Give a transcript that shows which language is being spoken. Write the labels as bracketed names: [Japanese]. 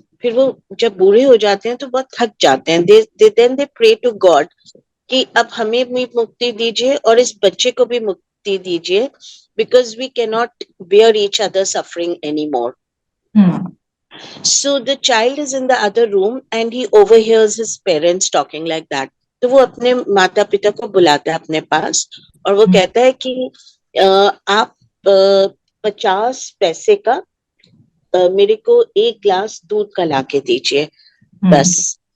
[Hindi] फिर वो जब बूढ़े हो जाते हैं तो बहुत थक जाते हैं। [English] they pray to God [Hindi] कि अब हमें भी मुक्ति दीजिए और इस बच्चे को भी मुक्ति दीजिए, [English] Because we can not bear each other suffering any more. So the child is in the other room and he overhears his parents talking like that. [Hindi] तो वो अपने माता पिता को बुलाता है अपने पास और वो कहता है कि आप 50 पैसे का मेरे को 1 गिलास दूध का लाके दीजिए बस।